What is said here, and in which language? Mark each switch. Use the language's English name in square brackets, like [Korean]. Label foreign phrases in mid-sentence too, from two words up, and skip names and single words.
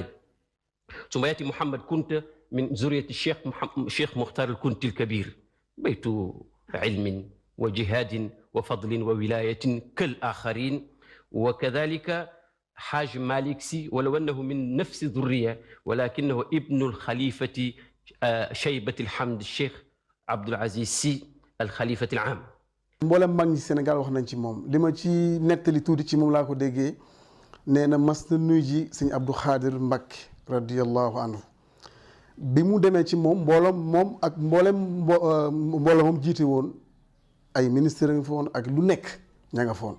[Arabic] ثم يأتي محمد كنت من ذرية الشيخ مختار الكنتي الكبير، بيت علم وجهاد وفضل وولاية كالآخرين. وكذلك حاج مالك سي، ولو أنه من نفس الذرية ولكنه ابن الخليفة شيبة الحمد الشيخ عبد العزيز سي الخليفة العام. [Wolof] mboolem mag ñi Sénégal wax nañ ci moom, li ma ci nettali tuuti ci moom laa ko déggee. nee na mas na nuyu ji sëñ Abdou Khadir Mbacké [Arabic] رضي الله عنه. [Wolof] bi mu demee ci moom moom ak mboolem moom jiite woon ay ministère nga fa woon ak lu nekk ña nga fa woon.